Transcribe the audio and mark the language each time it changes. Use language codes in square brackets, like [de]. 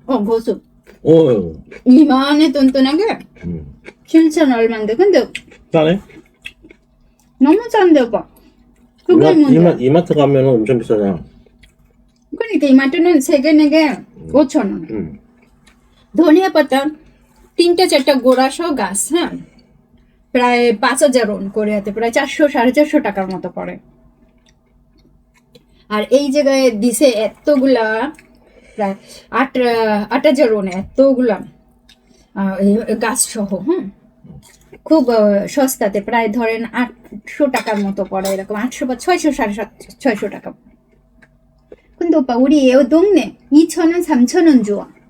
[ko] 고수. 어. 이만해 뚱뚱하게. 응. 7천 얼마인데. 근데 싸네? 너무 싼데 오빠. 그게 문제야. 이마트 가면은 엄청 비싸잖아. 그러니까 이마트는 3개, 4개 5천 원. 응. [bn] ধনিয়া পাতা 3-4টা গোড়া সহ গাছ, হ্যাঁ, প্রায় 5,000 ওন করে হাতে প্রায় 400-450 টাকার মতো পড়ে। আর এই জায়গায় দিছে এতগুলা, প্রায় 8,000 ওন এতগুলা এই গাছ সহ, হ্যাঁ, খুব সস্তাতে, প্রায় ধরেন 800 টাকার মতো পড়ে, এরকম 800 বা 600, 650 টাকা। [ko] 근데 오빠 우리 애 동네 2,000원, 3,000원 주어.